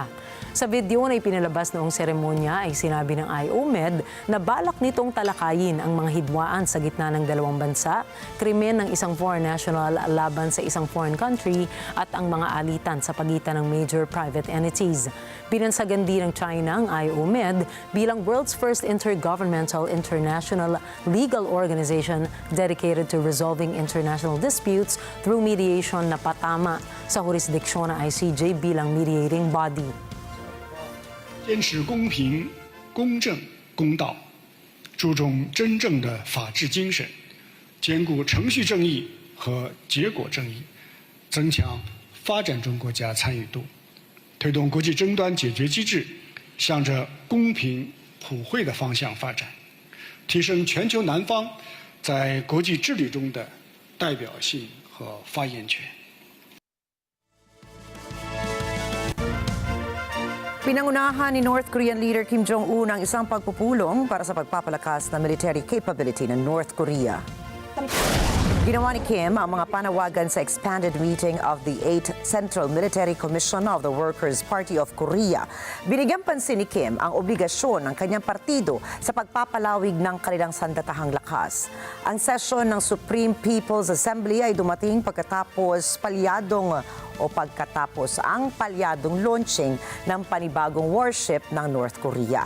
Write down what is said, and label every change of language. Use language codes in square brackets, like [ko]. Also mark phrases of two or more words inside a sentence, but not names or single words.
[tl] Sa video na ipinalabas noong seremonya ay sinabi ng IOMED na balak nitong talakayin ang mga hidwaan sa gitna ng dalawang bansa, krimen ng isang [en] foreign national [tl] laban sa isang [en] foreign country [tl] at ang mga alitan sa pagitan ng [en] major private entities. [tl] Binansagan din ng China ang IOMED bilang [en] world's first intergovernmental international legal organization dedicated to resolving international disputes through mediation [tl] na patama sa jurisdiksyon ng ICJ bilang [en] mediating body. [zh] 坚持公平、公正、公道，注重真正的法治精神，兼顾程序正义和结果正义，增强发展中国家参与度，推动国际争端解决机制向着公平普惠的方向发展，提升全球南方在国际治理中的代表性和发言权。 [tl] Pinangunahan ni [en] North Korean leader [tl] Kim Jong-un ang isang pagpupulong para sa pagpapalakas ng [en] military capability [tl] ng North Korea. Ginawa ni Kim ang mga panawagan sa [en] expanded meeting [tl] of the 8th Central Military Commission of the Workers' Party of Korea. Binigyang pansin ni Kim ang obligasyon ng kanyang partido sa pagpapalawig ng kanilang sandatahang lakas. Ang sesyon ng Supreme People's Assembly ay dumating pagkatapos ang palyadong launching ng panibagong warship ng North Korea.